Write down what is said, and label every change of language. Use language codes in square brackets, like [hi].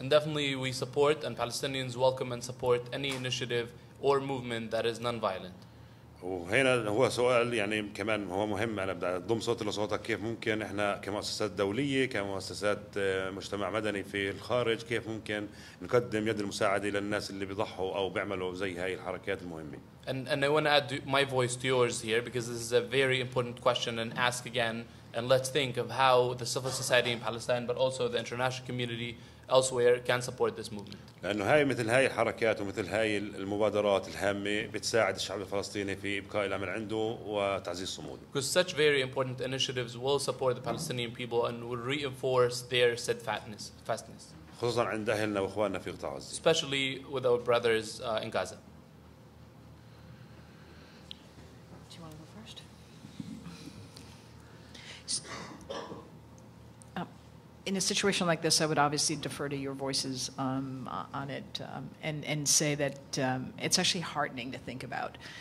[en] And definitely we support and Palestinians welcome and support any initiative or movement that is non-violent. [ar] وهنا هو سؤال يعني كمان هو مهم. أنا بدي أضم صوتي لصوتك. كيف ممكن إحنا كمؤسسات دولية كمؤسسات مجتمع مدني في الخارج كيف ممكن نقدم يد المساعدة للناس اللي بيضحوا أو بيعملوا زي هاي الحركات المهمة. [en] And I want to add my voice to yours here because this is a very important question and ask again and let's think of how the civil society in Palestine but also the international community elsewhere can support this movement. [ar] لأنه هاي مثل هاي الحركات ومثل هاي المبادرات الهامة بتساعد الشعب الفلسطيني في إبقاء الأمن عنده وتعزيز صموده. [en] Because such very important initiatives will support the Palestinian people and will reinforce their steadfastness. [ar] خصوصا عند أهلنا وإخواننا في قطاع غزة. [en] Especially with our brothers in Gaza. Do you want to go first? In a situation like this, I would obviously defer to your voices on it and say that it's actually heartening to think about.